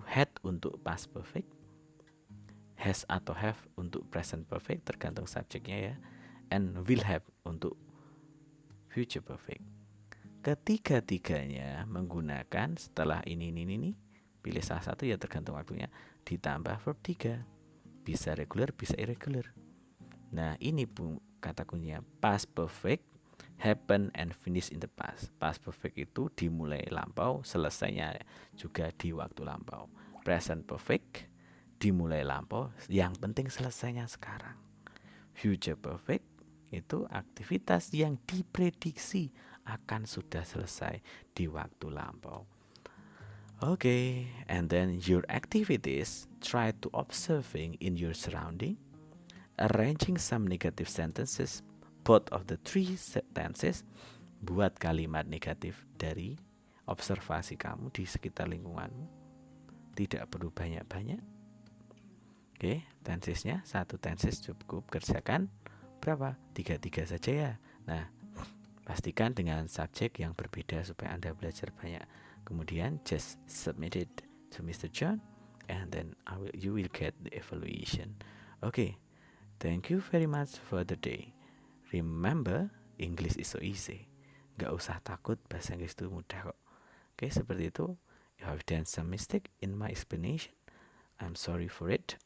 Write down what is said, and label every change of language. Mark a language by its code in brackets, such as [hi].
[id] Had untuk past perfect, has atau have untuk present perfect, tergantung subjeknya ya, [en] and will have [id] untuk future perfect. Ketiga-tiganya menggunakan setelah ini, pilih salah satu ya, tergantung waktunya, ditambah verb 3. Bisa regular, bisa irregular. Nah, ini kata kuncinya. [en] Past perfect happen and finish in the past. [id] Past perfect itu dimulai lampau, selesainya juga di waktu lampau. Present perfect dimulai lampau, yang penting selesainya sekarang. Future perfect itu aktivitas yang diprediksi akan sudah selesai di waktu lampau. [en] Okay, and then your activities, try to observing in your surrounding, arranging some negative sentences, both of the 3 sentences. [id] Buat kalimat negatif dari observasi kamu di sekitar lingkunganmu. Tidak perlu banyak-banyak. Oke, tensesnya 1 tenses cukup, kerjakan berapa? 3 saja ya. Nah, pastikan dengan subjek yang berbeda supaya Anda belajar banyak. [en] Kemudian just submit it to Mr. John, and then you will get the evaluation. Okay, thank you very much for the day. Remember, English is so easy. [id] Gak usah takut, bahasa Inggris itu mudah kok. Okay, seperti itu. [en] If I've done some mistake in my explanation, I'm sorry for it.